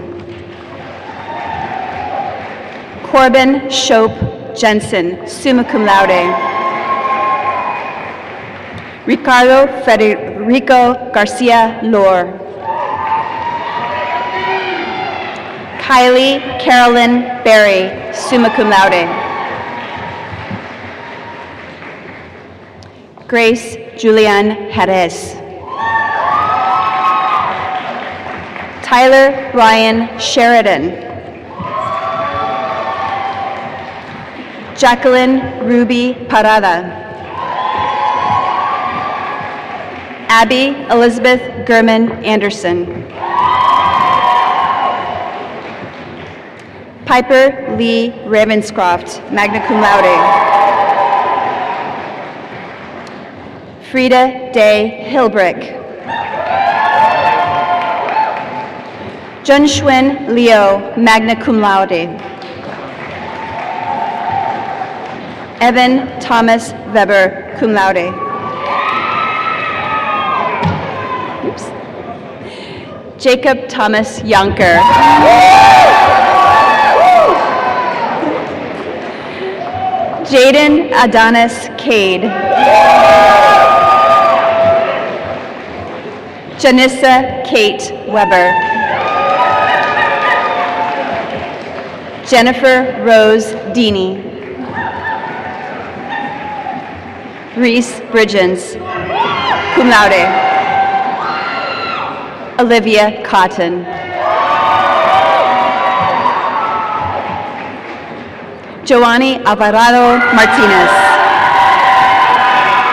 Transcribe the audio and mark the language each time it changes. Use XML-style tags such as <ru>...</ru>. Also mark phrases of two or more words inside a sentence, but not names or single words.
<en>Corbin Shope Jensen,</en> <la>summa cum laude.</la> <en>Ricardo Federico Garcia Lore. Kylie Carolyn Berry,</en> <la>summa cum laude.</la> <en>Grace Julianne Jerez. Tyler Ryan Sheridan. Jacqueline Ruby Parada. Abby Elizabeth Gurman Anderson. Piper Lee Ravenscroft,</en> <la>magna cum laude.</la> <en>Frida Day Hilbrick. Junshuen Leo,</en> <la>magna cum laude.</la> <en>Evan Thomas Weber,</en> <la>cum laude.</la> <en>Oops. Jacob Thomas Yonker. Jaden Adonis Cade. Janissa Kate Weber. Jennifer Rose Deeney. Reese Bridgens,</en> <la>cum laude.</la> <en>Olivia Cotton. Joanny Alvarado Martinez.</en>